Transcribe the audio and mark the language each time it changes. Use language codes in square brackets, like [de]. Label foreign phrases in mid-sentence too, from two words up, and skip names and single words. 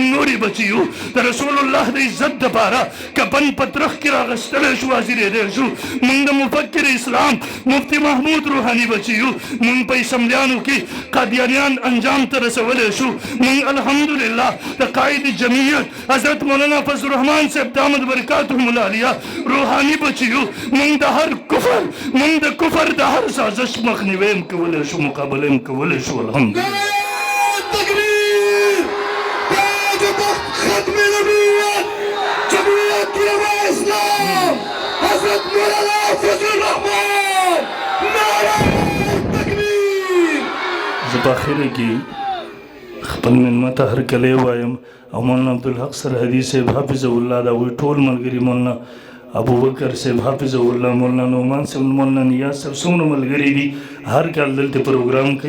[ps] نوري بچي یو، د رسول الله د عزت دپاره کفن په ترخ کې راغستلی شو، حاضرېدی شو، مونږ د مفکر اسلام مفتی محمود روحاني بچي یو، مونږ په اسمبلیانو کې قادیانیان انجام ته رسولی شو، مونږ الحمدلله د قائد جمعیت حضرت مولانا فضل الرحمن صاحب [ar] دامت برکاتهم العالیه [ps] روحاني بچي یو، مونږ د هر کفر مونږ د کفر د هر سازش مخنیوی هم کولی شو، مقابله هم کولی شو. الحمدلله ختم نبوت جمهوریت علماء اسلام حضرت مولانا فضل الرحمن نعرہ تکبیر. زه په اخره کې خپل مېلمه ته هرکلی وایم او مولانا عبدالحق سرحدي صاحب [ar] حافظه الله [ps] د هغوی ټول ملګري مولانا ابوبکر صاحب [ar] حافظه الله، [ps] مولانا نعمان صاحب، مولانا نیاز صاحب څومره ملګري دي هر کال دلته پروګرام کوي.